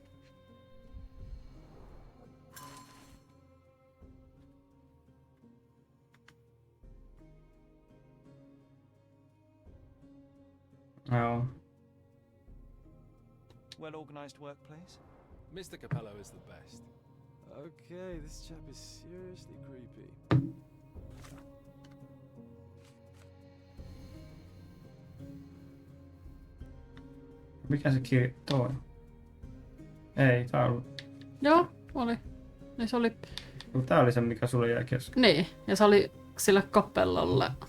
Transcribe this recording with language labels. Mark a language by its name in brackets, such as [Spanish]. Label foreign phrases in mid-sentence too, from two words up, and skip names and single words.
[Finnish] Joo. [English] Well-organized workplace? Mr. Capello is the best. Okay, this chap is seriously creepy. [Finnish] Mikä se kirja toi? Ei, tää on... Joo, oli. Niin se oli... Tää oli se, mikä sulle jäi kesken. Niin, ja se oli sille Copellolle.